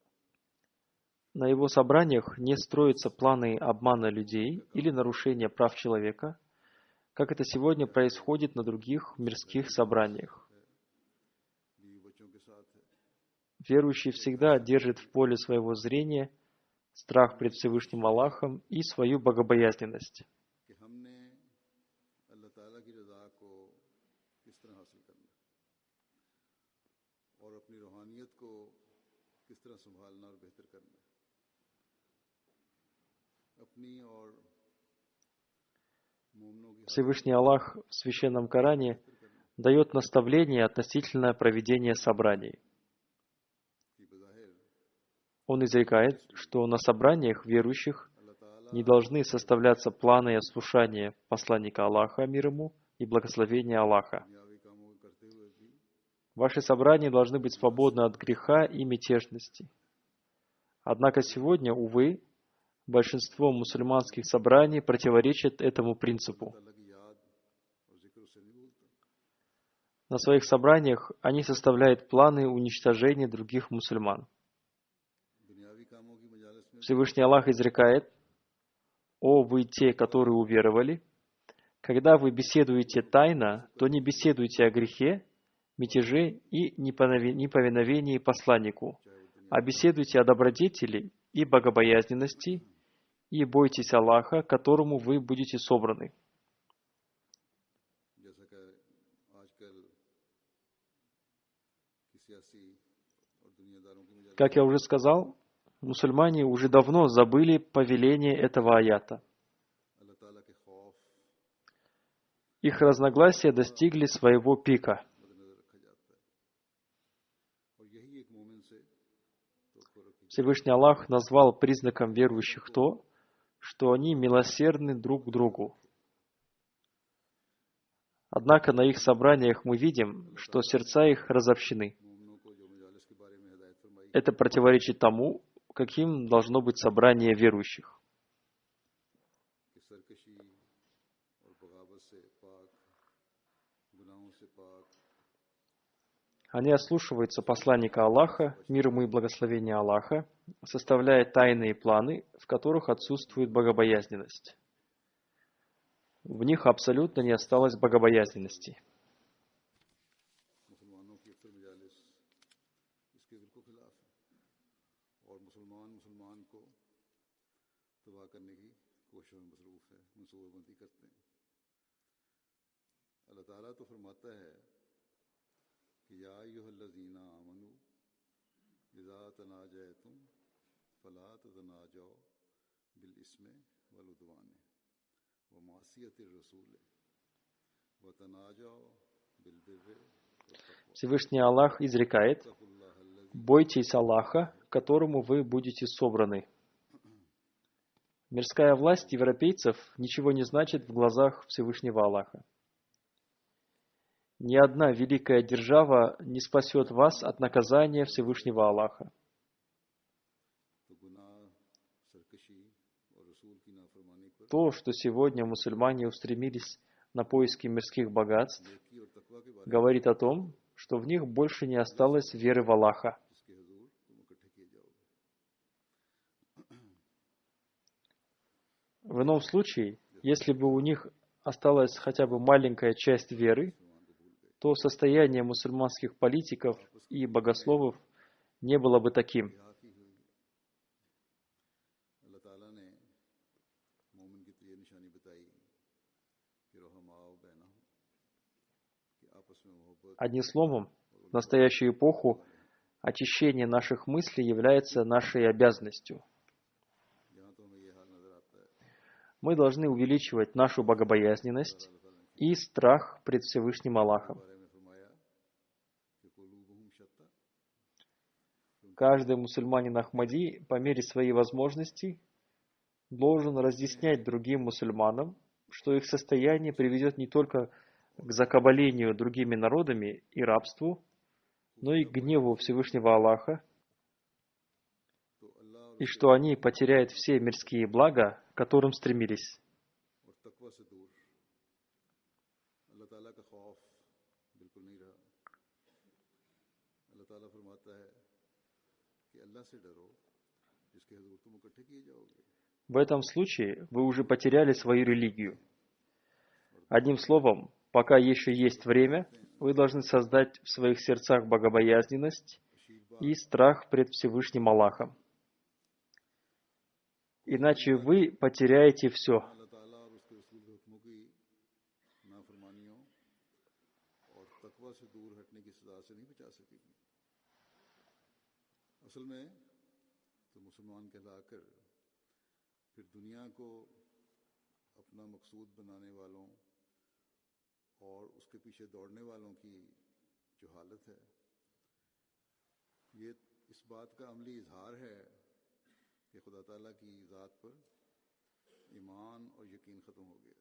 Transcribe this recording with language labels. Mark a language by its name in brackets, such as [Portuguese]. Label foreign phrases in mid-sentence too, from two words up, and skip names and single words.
[Russian] На его собраниях не строятся планы обмана людей или нарушения прав человека, как это сегодня происходит на других мирских собраниях. [Urdu] بیوی بچوں کے ساتھ ہے, [Russian] Верующий всегда держит в поле своего зрения страх пред Всевышним Аллахом и свою богобоязненность. [Urdu] کہ ہم نے اللہ تعالیٰ کی رضا کو کس طرح حاصل کرنا ہے اور اپنی روحانیت کو کس طرح سنبھالنا اور بہتر کرنا ہے. اپنی اور مومنوں کی [Russian] Всевышний Аллах в Священном Коране дает наставления относительно проведения собраний. [Urdu] کی بظاہر [Russian] Он изрекает, что на собраниях верующих [Urdu] اللہ تعالیٰ [Russian] не должны составляться планы ослушания посланника Аллаха, мир ему, и благословения Аллаха. [Urdu] دنیاوی کاموں کو کرتے ہوئے بھی [Russian] Ваши собрания должны быть свободны от греха и мятежности. Однако сегодня, увы, большинство мусульманских собраний противоречат этому принципу. [Urdu] اللہ کی یاد اور ذکر اسے نہیں بھولتا. [Russian] На своих собраниях они составляют планы уничтожения других мусульман. [Urdu] دنیاوی کاموں کی مجالس میں [Russian] Всевышний Аллах изрекает: «О вы те, которые уверовали, когда вы беседуете тайно, то не беседуйте о грехе, мятеже и неповиновении посланнику, а беседуйте о добродетели и богобоязненности, и бойтесь Аллаха, которому вы будете собраны». [Urdu] جیسا کہ آج کل کی سیاسی اور دنیاداروں کی مجالس [Russian] Как я уже сказал, мусульмане уже давно забыли повеление этого аята. [Urdu] اللہ تعالیٰ کے خوف [Russian] Их разногласия достигли своего пика. [Urdu] مدنظر رکھا جاتا ہے اور یہی ایک مومن سے تو رکھی [Russian] Всевышний Аллах назвал признаком верующих то, что они милосердны друг к другу. Однако на их собраниях мы видим, что сердца их разобщены. [Urdu] مومنوں کو جو مجالس کے بارے میں ہدایت فرمائی [Russian] Это противоречит тому, каким должно быть собрание верующих. [Urdu] کہ سرکشی اور بغاوت سے پاک، گناہوں سے پاک, [Russian] Они ослушиваются посланника Аллаха, мир ему и благословение Аллаха, составляя тайные планы, в которых отсутствует богобоязненность. В них абсолютно не осталось богобоязненности. [Urdu] مسلمانوں کی اکثر مجالس اس کے بالکل خلاف ہے اور مسلمان کو تباہ کرنے کی کوشش میں مصروف ہے، منصوبہ بندی کرتے ہیں. اللہ تعالیٰ تو فرماتا ہے کہ [Arabic] يا أيها الذين آمنوا إذا تناجيتم فلا تتناجوا بالإثم والعدوان ومعصية الرسول وتناجوا بالبر [Russian] Всевышний Аллах изрекает: «Бойтесь Аллаха, которому вы будете собраны». Мирская власть европейцев ничего не значит в глазах Всевышнего Аллаха. Ни одна великая держава не спасет вас от наказания Всевышнего Аллаха. [Urdu] تو گناہ، سرکشی اور رسول کی نافرمانی پر [Russian] То, что сегодня мусульмане устремились на поиски мирских богатств, [Urdu] نیکی اور تقویٰ کے بارے [Russian] говорит о том, что в них больше не осталось веры в Аллаха. [Urdu] میں جس کے حضور تم اکٹھے کیے جاؤ گے. [Russian] В ином случае, если бы у них осталась хотя бы маленькая часть веры, то состояние мусульманских политиков и богословов не было бы таким. [Urdu] ہاکی ہوئی اللہ تعالیٰ نے مومن کی تو یہ نشانی بتائی کہ [Arabic] رحماء بين [Urdu] کہ آپس میں محبت [Russian] Одним словом, в настоящую эпоху очищение наших мыслей является нашей обязанностью. [Urdu] جہاں تو ہمیں یہ حال نظر آتا ہے [Russian] Мы должны увеличивать нашу богобоязненность и страх пред Всевышним Аллахом. [Urdu] بارے میں فرمایا کہ [Arabic] قلوبهم شتى [Russian] Каждый мусульманин Ахмади по мере своей возможности должен разъяснять другим мусульманам, что их состояние приведет не только к закабалению другими народами и рабству, но и к гневу Всевышнего Аллаха, [Urdu] تو اللہ اور [Russian] и [Urdu] उसके [Russian] что они потеряют все мирские блага, к которым стремились. [Urdu] اور تقویٰ سے دور اللہ تعالیٰ کا خوف بالکل نہیں رہا. اللہ تعالیٰ فرماتا ہے کہ اللہ سے ڈرو جس کے حضور تم اکٹھے کیے جاؤ گے. [Russian] В этом случае вы уже потеряли свою религию. Одним словом, пока еще есть время, вы должны создать в своих сердцах богобоязненность и страх пред Всевышним Аллахом. Иначе вы потеряете все. [Urdu] اللہ تعالیٰ اور اس کے رسول کے حکموں کی نافرمانیوں اور تقویٰ سے دور ہٹنے کی سزا سے نہیں بچا سکے گی. اصل میں تو مسلمان کہلا کر پھر دنیا کو اپنا مقصود بنانے والوں اور اس کے پیچھے دوڑنے والوں کی جو حالت ہے، یہ اس بات کا عملی اظہار ہے کہ خدا تعالیٰ کی ذات پر ایمان اور یقین ختم ہو گیا.